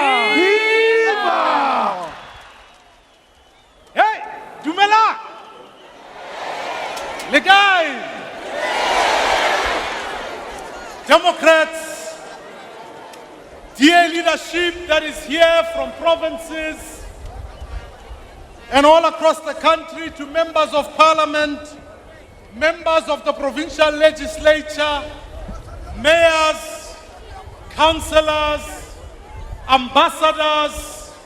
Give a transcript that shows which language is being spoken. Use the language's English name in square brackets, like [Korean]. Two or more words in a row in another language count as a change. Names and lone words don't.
[Northern Sotho] Viva! Hey, Dumela! Le guys! [English] Democrats, dear leadership that is here from provinces and all across the country, to members of parliament, members of the provincial legislature, mayors, councillors, ambassadors,